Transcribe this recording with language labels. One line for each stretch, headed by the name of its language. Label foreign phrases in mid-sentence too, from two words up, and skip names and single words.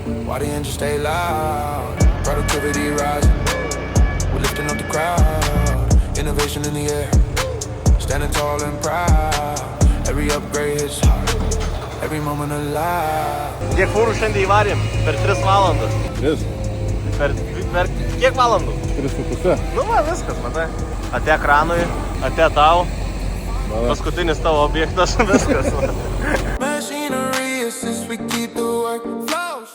English: Why the engine stay loud? Productivity rising. We're lifting up the crowd. Innovation in the air. Standing tall and proud. Every upgrade hits hard. Every moment alive.
Lithuanian: Kiek fūrų šiandien įvarėm? Per 3 valandas. 3. Per kiek valandų? 3,5. Nu va, viskas, matai. Ate ekranui, ate tau. Paskutinis tavo objektas, viskas.
English: Machinery assists, we keep the work fly.